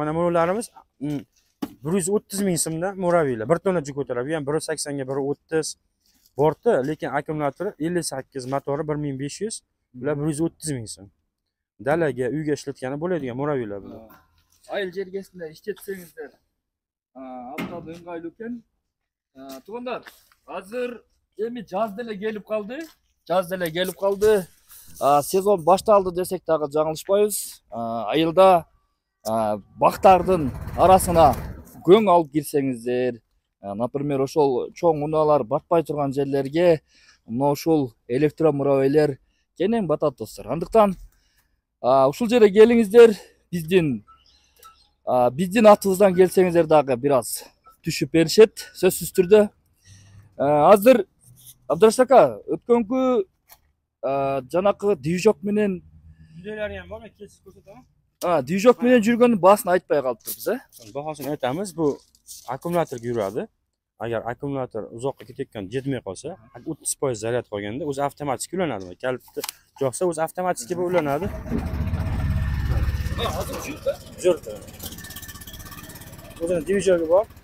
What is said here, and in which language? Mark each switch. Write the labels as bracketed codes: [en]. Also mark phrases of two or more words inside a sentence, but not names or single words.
[uz] Mana bularimiz 130 ming so'mdan muraveylar. 1 tonna yuk ko'taradi. Bu ham 180 ga 130 borti, lekin akkumulyatori 58, motori 1500, bular 130 ming so'm. Dalaga, uyga ishlatgani bo'ladigan muraveylar bular. [ky] Айыл жергесинде иштетсеңиздер, абдан ыңгайлуу экен. Туугандар, азыр эми жаз деле келип калды. Сезон башталды десек дагы жаңылышпайбыз. Айылда бактардын арасына көң алып кирсеңиздер, например, ошол чоң унаалар батпай турган жерлерге мына ушул электро муравейлер кенен батат достор. Андыктан ушул жерге келиңиздер, биздин атыбыздан келсеңиздер дагы бир аз түшүп беришет, сөзсүз түрдө. Азыр Абдурашид ака, өткөнкү жанакы движок менен [uz] Videolari ham bormi? Kesib ko'rsataman. [ky] Движок менен жүргөнүн баасын айтпай калыптырбыз, [uz] Bahosini aytamiz. Bu akkumulyatorga yuradi. Agar akkumulyator uzoqqa ketayotgan jetmay qolsa, 30% zaryad qolganda o'zi avtomatik ulanadi. Kaliti yoqsa o'zi avtomatik ulanadi. Hozir Jurdi. O'zining divizogi bor.